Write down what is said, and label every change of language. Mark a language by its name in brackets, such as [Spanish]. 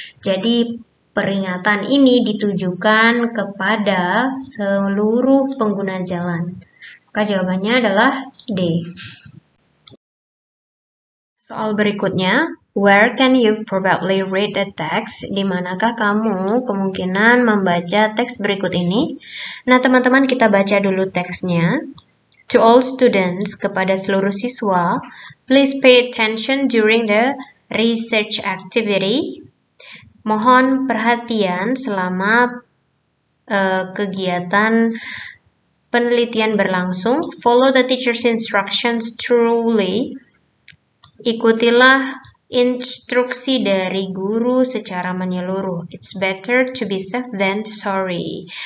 [Indonesian] Jadi peringatan ini ditujukan kepada seluruh pengguna jalan. Maka jawabannya adalah D. Soal berikutnya, [English] where can you probably read the text? [Indonesian] Di manakah kamu kemungkinan membaca teks berikut ini? Nah, teman-teman, kita baca dulu teksnya. [English] To all students, [Indonesian] kepada seluruh siswa, [English] please pay attention during the research activity. [Indonesian] Mohon perhatian selama kegiatan penelitian berlangsung. [English] Follow the teacher's instructions truly. [Indonesian] Ikutilah instruksi dari guru secara menyeluruh. [English] It's better to be safe than sorry.